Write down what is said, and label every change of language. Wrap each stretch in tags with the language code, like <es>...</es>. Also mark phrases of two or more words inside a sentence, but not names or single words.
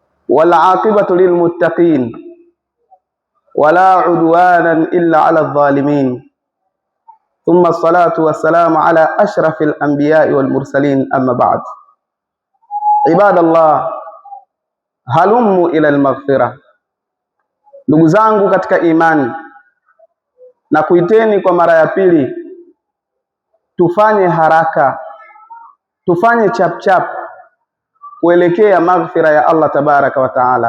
<ar>والعاقبة للمتقين ولا عدوانا إلا على الظالمين ثم الصلاة والسلام على أشرف الأنبياء والمرسلين أما بعد. عباد الله هلموا إلى المغفرة.</ar> <sw>Ndugu zangu katika imani, na kuiteni kwa mara ya pili, tufanye haraka, tufanye chap kuelekea maghfira ya Allah</sw> <ar>تبارك وتعالى.</ar>